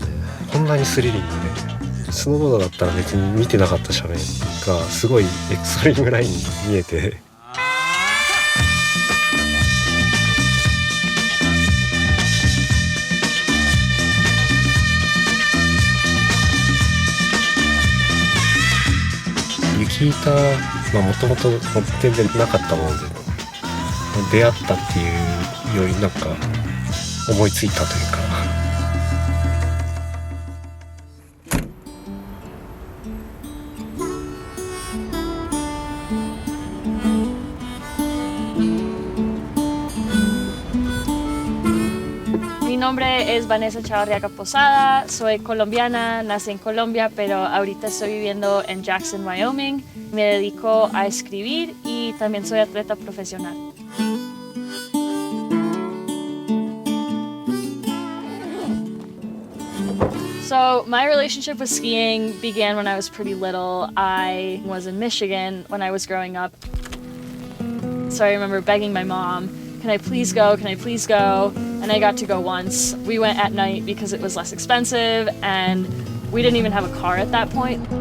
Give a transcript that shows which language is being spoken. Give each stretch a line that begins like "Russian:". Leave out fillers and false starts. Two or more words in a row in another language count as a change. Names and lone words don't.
Japanese: こんなにスリリングで、スノーボードだったら別に見てなかった斜面がすごいエクストリームラインに見えて、雪板はもともと全然なかったもので出会ったっていうよりなんか思いついたというか。
Spanish: Mi nombre es Vanessa Chavarriaga Posada, soy colombiana, nací en Colombia, pero ahorita estoy viviendo en Jackson, Wyoming. Me dedico a escribir y también soy atleta profesional.
English: So my relationship with skiing began when I was pretty little. I was in Michigan when I was growing up. So I remember begging my mom, can I please go? Can I please go? And I got to go once. We went at night because it was less expensive, and we didn't even have a car at that point.